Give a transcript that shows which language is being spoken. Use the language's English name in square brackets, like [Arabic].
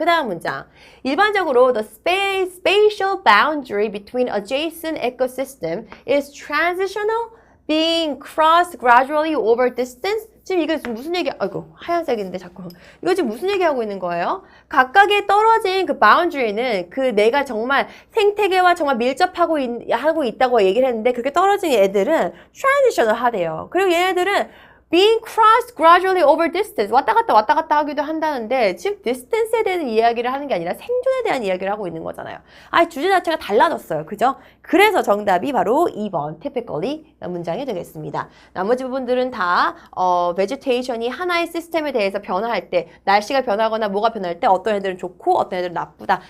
[Korean] 그 다음 문장. 일반적으로 [English] the spatial boundary between adjacent ecosystem is transitional being crossed gradually over distance. [Korean] 지금 이거 무슨 얘기, 아이고, 하얀색인데 자꾸. 이거 지금 무슨 얘기하고 있는 거예요? 각각의 떨어진 그 boundary는 그 내가 정말 생태계와 정말 밀접하고 하고 있다고 얘기를 했는데 그렇게 떨어진 애들은 transition을 하대요. 그리고 얘네들은 [English] being crossed gradually over distance. [Korean] 왔다 갔다 하기도 한다는데 지금 distance에 대한 이야기를 하는 게 아니라 생존에 대한 이야기를 하고 있는 거잖아요. 주제 자체가 달라졌어요. 그죠? 그래서 정답이 바로 2번 typically 문장이 되겠습니다. 나머지 부분들은 다 vegetation이 하나의 시스템에 대해서 변화할 때 날씨가 변하거나 뭐가 변할 때 어떤 애들은 좋고 어떤 애들은 나쁘다.